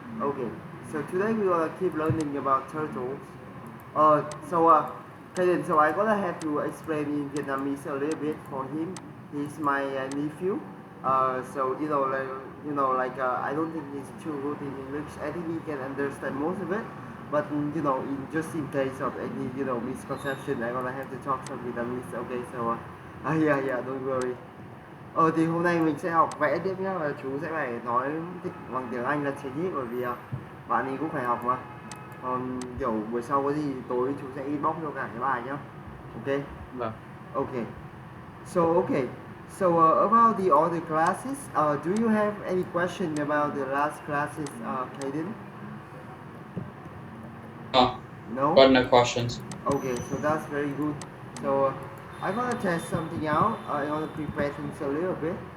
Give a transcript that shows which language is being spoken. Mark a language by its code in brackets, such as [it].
[en] Okay, so today we're gonna keep learning about turtles. Kayden, so I gonna have to explain in Vietnamese a little bit for him. He's my nephew. So I don't think he's too good in English. I think he can understand most of it. But just in case of any misconception, I'm gonna have to talk some Vietnamese. Okay, yeah, don't worry. [vi] Thì hôm nay mình sẽ học vẽ tiếp nhá, và chú sẽ phải nói bằng tiếng Anh là chính ý, bởi vì bạn ấy cũng phải học mà. Còn kiểu buổi sau có gì tối chú sẽ inbox cho cả cái bài nhá. Ok. Vâng. Okay. Okay. [en] So about the other classes, do you have any question about the last classes, Kayden? No, No? got no questions. Okay, so that's very good. So I'm gonna test something out. I'm gonna prepare things a little bit.